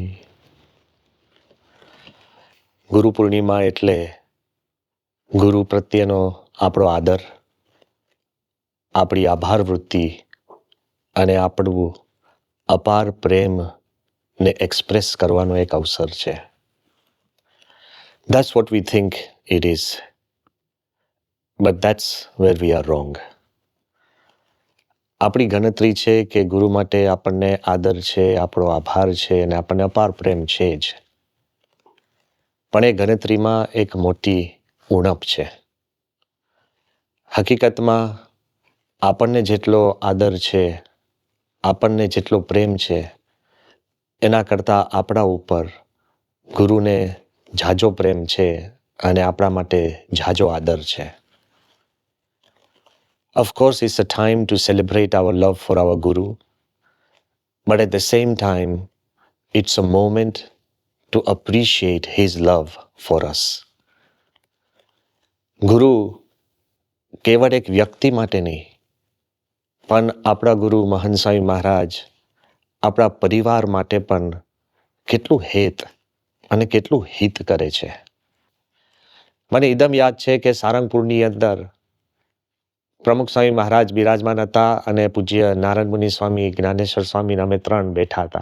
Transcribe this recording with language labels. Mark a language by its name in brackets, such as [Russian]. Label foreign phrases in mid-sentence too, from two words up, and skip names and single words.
[Gujarati] ગુરુ પૂર્ણિમા એટલે ગુરુ પ્રત્યેનો આપણો આદર, આપણી આભાર વૃત્તિ અને આપણું અપાર પ્રેમને એક્સપ્રેસ કરવાનો એક અવસર છે. [English] That's what we think it is. But that's where we are wrong. [Gujarati] આપણી ગણતરી છે કે ગુરુ માટે આપણને આદર છે, આપણો આભાર છે અને આપણને અપાર પ્રેમ છે જ. પણ એ ગણતરીમાં એક મોટી ઉણપ છે. હકીકતમાં આપણને જેટલો આદર છે, આપણને જેટલો પ્રેમ છે, એના કરતાં આપણા ઉપર ગુરુને ઝાઝો પ્રેમ છે અને આપણા માટે ઝાઝો આદર છે. [English] Of course, it's a time to celebrate our love for our Guru, but at the same time, it's a moment to appreciate his love for us. [Gujarati] ગુરુ કેવળ એક વ્યક્તિ માટે નહીં, પણ આપણા ગુરુ મહંત સ્વામી મહારાજ આપણા પરિવાર માટે પણ કેટલું હેત અને કેટલું હિત કરે છે. મને એકદમ યાદ છે કે સારંગપુરની અંદર પ્રમુખ સ્વામી મહારાજ બિરાજમાન હતા અને પૂજ્ય નારાયણ મુનિ સ્વામી, જ્ઞાનેશ્વર સ્વામી અમે ત્રણ બેઠા હતા.